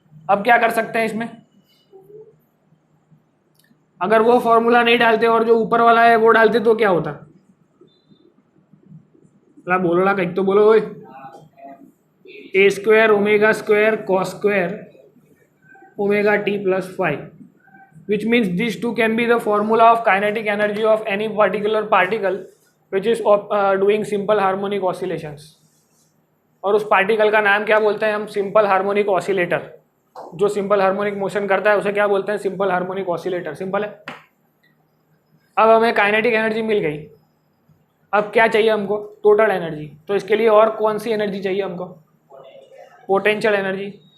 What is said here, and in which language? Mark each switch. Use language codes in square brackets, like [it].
[hi] अब क्या कर सकते हैं इसमें, अगर वो फॉर्मूला नहीं डालते और जो ऊपर वाला है वो डालते तो क्या होता, बोलो ना, कहीं तो बोलो ओए। [en] A square omega square cos square omega t plus 5, which means these two can be the formula of kinetic energy of any particular particle which is doing simple harmonic oscillations। [hi] और उस पार्टिकल का नाम क्या बोलते हैं हम, सिंपल हार्मोनिक ऑसिलेटर। जो simple harmonic motion करता है उसे क्या बोलते हैं, सिंपल हार्मोनिक ऑसिलेटर। सिंपल है। अब हमें काइनेटिक एनर्जी मिल गई, अब क्या चाहिए हमको, टोटल एनर्जी। तो इसके लिए और कौन सी एनर्जी चाहिए हमको, पोटेंशियल एनर्जी।